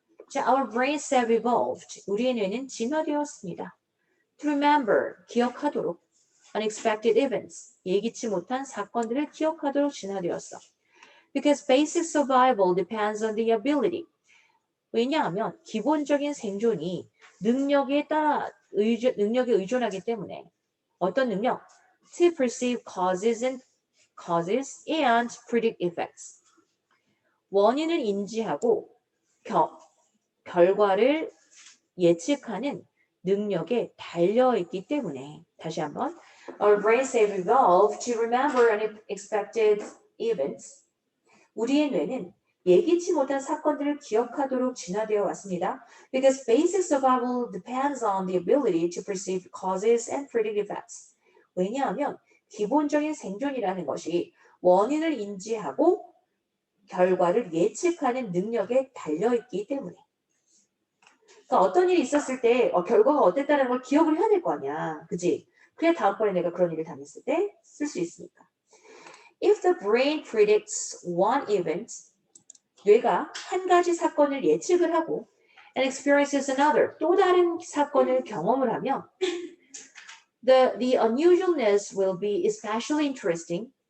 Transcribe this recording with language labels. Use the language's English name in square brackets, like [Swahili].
[English] 자, our brains have evolved. [Korean] 우리의 뇌는 진화되었습니다. [English] To remember, [Korean] 기억하도록. [English] Unexpected events, [Korean] 예기치 못한 사건들을 기억하도록 진화되었어. [English] Because basic survival depends on the ability. [Korean] 왜냐하면 기본적인 생존이 능력에 의존하기 때문에 어떤 능력? [English] To perceive causes and causes and predict effects. [Korean] 원인을 인지하고 결과를 예측하는 능력에 달려있기 때문에 다시 한번 [English] Our brains have evolved to remember unexpected events. [Korean] 우리의 뇌는 예기치 못한 사건들을 기억하도록 진화되어 왔습니다. [English] Because basic survival depends on the ability to perceive causes and predict effects. [Korean] 왜냐하면 기본적인 생존이라는 것이 원인을 인지하고 결과를 예측하는 능력에 달려있기 때문에. 그러니까 어떤 일이 있었을 때 결과가 어땠다는 걸 기억을 해야 될 거 아니야. 그지? 그래야 다음번에 내가 그런 일을 당했을 때 쓸 수 있으니까. [English] If the brain predicts one event, [Korean] 뇌가 한 가지 사건을 예측을 하고 [English] and experiences another, [Korean] 또 다른 사건을 경험을 하면 [English] the unusualness will be especially interesting.